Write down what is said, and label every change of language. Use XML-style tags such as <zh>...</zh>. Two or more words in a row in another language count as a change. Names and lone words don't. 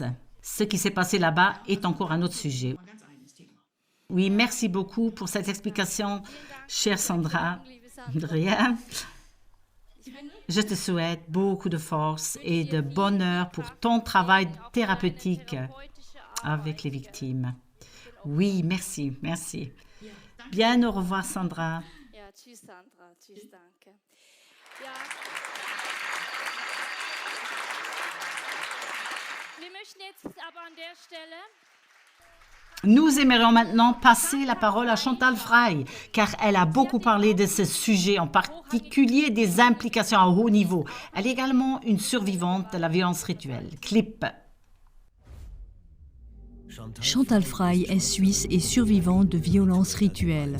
<fr>Ce qui s'est passé là-bas est encore un autre sujet. Oui, merci beaucoup pour cette explication, chère Sandra. De rien. Je te souhaite beaucoup de force et de bonheur pour ton travail thérapeutique avec les victimes. Oui, merci, merci. Bien, au revoir, Sandra.</fr> <de>Ja, tschüss, Sandra. Tschüss, danke. Ja. Wir möchten jetzt aber an der Stelle</de> <fr>Nous aimerions maintenant passer la parole à Chantal Frey, car elle a beaucoup parlé de ce sujet, en particulier des implications à haut niveau. Elle est également une survivante de la violence rituelle. Clip. Chantal Frey est suisse et survivante de violences rituelles.</fr>